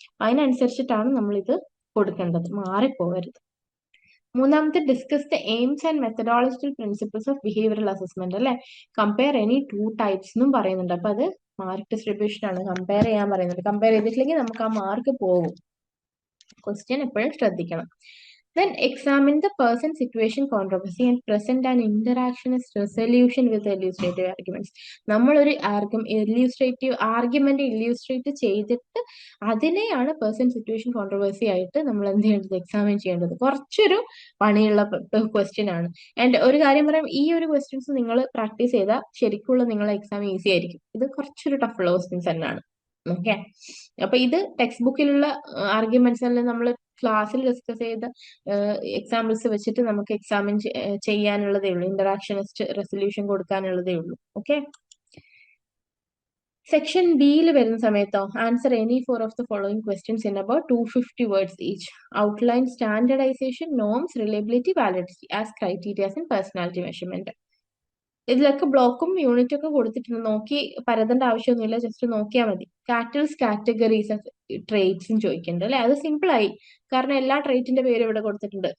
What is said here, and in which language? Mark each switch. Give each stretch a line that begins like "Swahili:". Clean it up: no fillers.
Malayalam: അതിനനുസരിച്ചിട്ടാണ് നമ്മൾ ഇത് കൊടുക്കേണ്ടത്, മാറിപ്പോകരുത്.
English: മൂന്നാമത്തെ, discuss the aims and methodological principles of behavioural assessment അല്ലെ. Compare any 2 types
Malayalam: എന്നും പറയുന്നുണ്ട്. അപ്പൊ അത് മാർക്ക് ഡിസ്ട്രിബ്യൂഷൻ ആണ്, കമ്പയർ ചെയ്യാൻ പറയുന്നുണ്ട്. കമ്പയർ ചെയ്തിട്ടില്ലെങ്കിൽ നമുക്ക് ആ മാർക്ക് പോകും. ക്വസ്റ്റ്യൻ എപ്പോഴും ശ്രദ്ധിക്കണം.
English: Then examine the person, situation, controversy and present an interactionist resolution with illustrative arguments.
Malayalam: നമ്മളൊരു ആർഗ്യുമെന്റ് ഇല്യൂസ്ട്രേറ്റ് ചെയ്തിട്ട് അതിനെയാണ് പേഴ്സൺ, സിറ്റുവേഷൻ, കോൺട്രവേഴ്സി ആയിട്ട് നമ്മൾ എന്ത് ചെയ്യേണ്ടത്, എക്സാമിൻ ചെയ്യേണ്ടത്. കുറച്ചൊരു പണിയുള്ള ക്വസ്റ്റ്യൻ ആണ്. ആൻഡ് ഒരു കാര്യം പറയാം, ഈ ഒരു ക്വസ്റ്റ്യൻസ് നിങ്ങൾ പ്രാക്ടീസ് ചെയ്താൽ ശരിക്കുള്ള നിങ്ങളെ എക്സാം ഈസി ആയിരിക്കും. ഇത് കുറച്ചൊരു ടഫുള്ള ക്വസ്റ്റ്യൻസ് തന്നെയാണ്. ഓക്കെ, അപ്പൊ ഇത് ടെക്സ്റ്റ് ബുക്കിലുള്ള ആർഗ്യുമെന്റ്സ് എല്ലാം നമ്മൾ ക്ലാസ്സിൽ ഡിസ്കസ് ചെയ്ത എക്സാമ്പിൾസ് വെച്ചിട്ട് നമുക്ക് എക്സാമിൻ ചെയ്യാനുള്ളതേ ഉള്ളൂ, ഇന്ററാക്ഷനിസ്റ്റ് റെസൊല്യൂഷൻ കൊടുക്കാനുള്ളതേ ഉള്ളൂ.
English: okay,
Malayalam: സെക്ഷൻ ബിയിൽ വരുന്ന സമയത്തോ,
English: Answer any 4 of the following questions in about 250 words each. Outline standardisation, norms, reliability, validity as criterias in personality measurement.
Malayalam: ഇതിലൊക്കെ ബ്ലോക്കും യൂണിറ്റും ഒക്കെ കൊടുത്തിട്ടുണ്ട്, നോക്കി പരതേണ്ട ആവശ്യമൊന്നുമില്ല, ജസ്റ്റ് നോക്കിയാൽ മതി. കാറ്റഗറീസ് ഓഫ് ട്രേറ്റ്സും ചോദിക്കുന്നുണ്ട് അല്ലെ. അത് സിമ്പിൾ ആയി, കാരണം എല്ലാ ട്രേറ്റിന്റെ പേര് ഇവിടെ കൊടുത്തിട്ടുണ്ട്.